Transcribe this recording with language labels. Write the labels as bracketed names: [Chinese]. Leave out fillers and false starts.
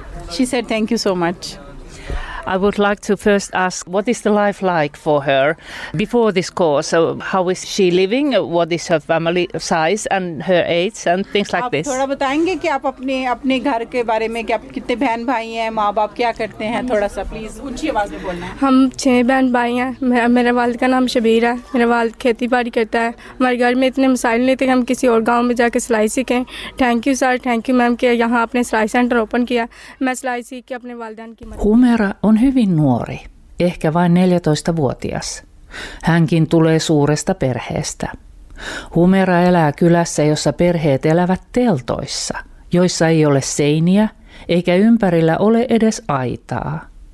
[English] She said thank you so much. I would like to first ask, what is the life like for her before this course? So how is she living? What is her family size and her age and things like this? [Hindi] थोड़ा बताएंगे कि आप अपने अपने घर के बारे में कि आप कितने बहन भाई हैं, माँ बाप क्या करते हैं, थोड़ा सा please ऊंची आवाज में बोलना। हम 6 बहन भाई हैं। मेरे वाल्द का नाम शबीर है। मेरा वाल्द खेती बाड़ी करता है। हमारे घर में इतने मसाइल नहीं थे कि हम किसी और गाँव में जाके सिलाई सीखें। [English] thank you sir, thank you ma'am [Hindi] कि यहाँ आपने सिलाई सेंटर ओपन किया। मैं सिलाई सीख के अपने वालदान की [Finnish] On hyvin nuori, ehkä vain 14-vuotias. Hänkin tulee suuresta perheestä. Humera elää kylässä, jossa perheet elävät teltoissa, joissa ei ole seiniä eikä ympärillä ole edes aitaa.